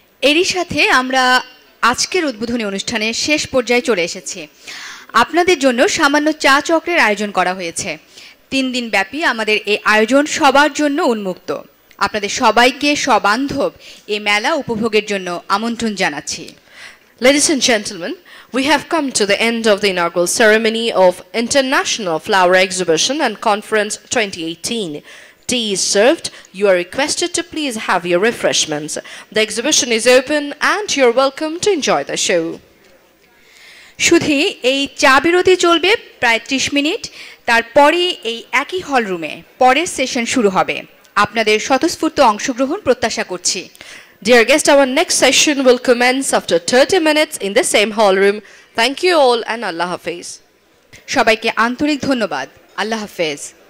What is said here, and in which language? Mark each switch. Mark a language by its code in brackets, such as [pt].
[bn] এরই সাথে আমরা আজকের উদ্বোধনী অনুষ্ঠানের শেষ পর্যায়ে চলে এসেছি। আপনাদের জন্য সামান্য চা চক্রের আয়োজন করা হয়েছে। 3 দিন ব্যাপী আমাদের এই আয়োজন সবার জন্য উন্মুক্ত। আপনাদের সবাইকে সবান্ধব এই মেলা উপভোগের জন্য আমন্ত্রণ জানাচ্ছি। [en] Ladies and gentlemen, we have come to the end of the inaugural ceremony of International Flower Exhibition and Conference 2018. Tea is served. You are requested to please have your refreshments. The exhibition is open and you're welcome to enjoy the show. [bn] শুধু এই চা বিরতি চলবে প্রায় 30 minute, তারপরে এই একই হল রুমে পরের সেশন শুরু হবে। আপনাদের স্বতঃস্ফূর্ত অংশগ্রহণ প্রত্যাশা করছি। [en] Dear guests, our next session will commence after 30 minutes in the same hall room. Thank you all and Allah Hafiz. [bn] সবাইকে আন্তরিক ধন্যবাদ। আল্লাহ হাফেজ।